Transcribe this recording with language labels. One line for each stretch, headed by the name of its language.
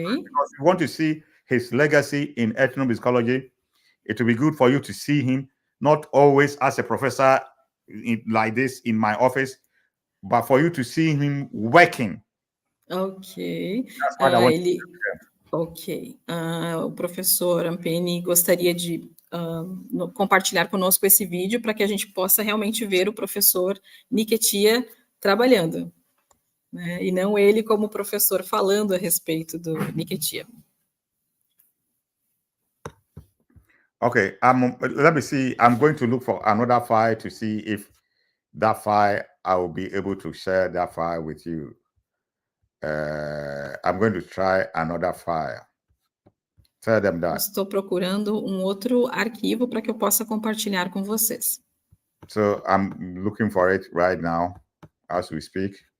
English: Because you want to see his legacy in ethnomusicology, it will be good for you to see him, not always as a professor like this in my office, but for you to see him working. Ok. That's what I want to do. Ok.
Portuguese: O professor Ampene gostaria de compartilhar conosco esse vídeo para que a gente possa realmente ver o professor Nketia trabalhando, né? E não ele como professor falando a respeito do Nketia.
English: Okay, let me see. I'm going to look for another file to see if that file, I will be able to share that file with you. I'm going to try another file. Tell them that.
Portuguese: Estou procurando outro arquivo para que eu possa compartilhar com vocês.
English: So I'm looking for it right now as we speak.